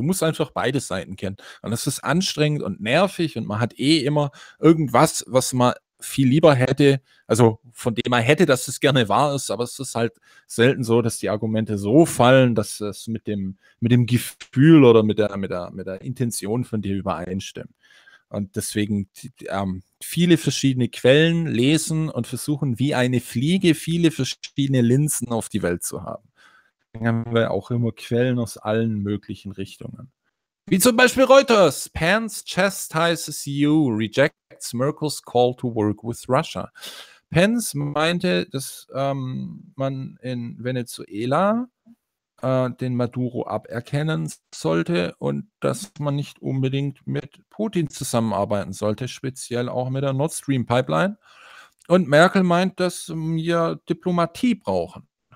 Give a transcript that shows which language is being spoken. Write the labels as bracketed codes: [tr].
[de] Du musst einfach beide Seiten kennen. Und das ist anstrengend und nervig und man hat eh immer irgendwas, was man viel lieber hätte, also von dem man hätte, dass es gerne wahr ist, aber es ist halt selten so, dass die Argumente so fallen, dass es mit dem Gefühl oder mit der Intention von dir übereinstimmt. Und deswegen viele verschiedene Quellen lesen und versuchen, wie eine Fliege viele verschiedene Linsen auf die Welt zu haben. Haben wir auch immer Quellen aus allen möglichen Richtungen. Wie zum Beispiel Reuters. [en] Pence chastises EU, rejects Merkel's call to work with Russia. [de] Pence meinte, dass man in Venezuela den Maduro aberkennen sollte und dass man nicht unbedingt mit Putin zusammenarbeiten sollte, speziell auch mit der Nord Stream Pipeline. Und Merkel meint, dass wir Diplomatie brauchen.